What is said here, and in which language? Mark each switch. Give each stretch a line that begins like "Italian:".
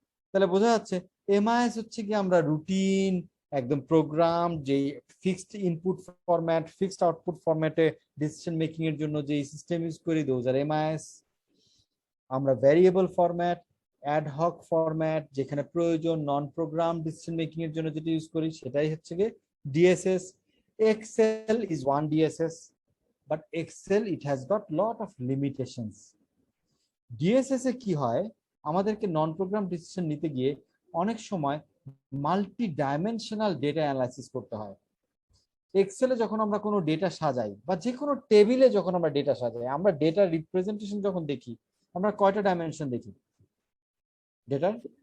Bangla: তাহলে বোঝা যাচ্ছে এমআইএস হচ্ছে কি আমরা রুটিন একদম প্রোগ্রাম, যে fixed input format, fixed output ফরম্যাটে ডিসিশন মেকিং এর জন্য যে সিস্টেম ইউজ করি
English: Those are MIS.
Bangla: আমরা variable format, ad hoc format, যেখানে প্রয়োজন নন প্রোগ্রাম ডিসিশন মেকিং এর জন্য যেটা ইউজ করি সেটাই হচ্ছে কি DSS.
English: Excel is one DSS, but Excel it has got lot of limitations.
Bangla: DSS এ কি হয়, আমাদেরকে নন প্রোগ্রাম ডিসিশন নিতে গিয়ে অনেক সময় মাল্টি ডাইমেনশনাল ডেটা অ্যানালাইসিস করতে হয়। এক্সেলে যখন আমরা কোনো ডেটা সাজাই বা যে কোনো টেবিলে যখন আমরা ডেটা সাজাই, আমরা ডেটা রিপ্রেজেন্টেশন যখন দেখি আমরা কয়টা ডাইমেনশন দেখি ডেটার?